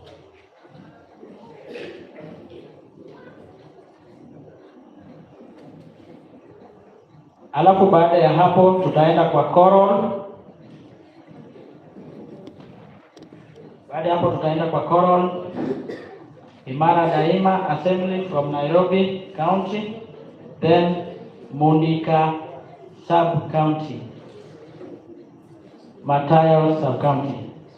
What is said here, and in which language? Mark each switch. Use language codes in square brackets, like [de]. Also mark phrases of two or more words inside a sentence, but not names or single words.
[sw] Alafu baada ya hapo tutaenda kwa choral. Baada ya hapo tutaenda kwa choral. [en] Imara Daima Assembly from Nairobi County, then Mundika Sub-County, Mateo Sub-County.